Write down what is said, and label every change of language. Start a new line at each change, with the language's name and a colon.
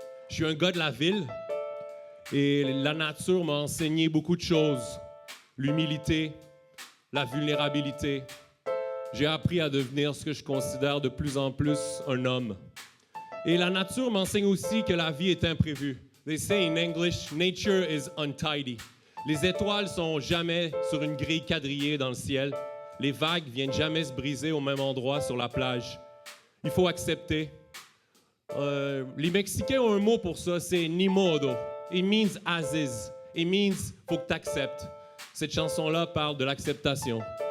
French: Je suis un gars de la ville et la nature m'a enseigné beaucoup de choses. L'humilité, la vulnérabilité. J'ai appris à devenir ce que je considère de plus en plus un homme. Et la nature m'enseigne aussi que la vie est imprévue.
English: They say in English, nature is untidy.
French: Les étoiles sont jamais sur une grille quadrillée dans le ciel. Les vagues viennent jamais se briser au même endroit sur la plage. Il faut accepter. Les Mexicains ont un mot pour ça, c'est ni modo.
English: It means as is. It means
French: faut que tu acceptes. Cette chanson-là parle de l'acceptation.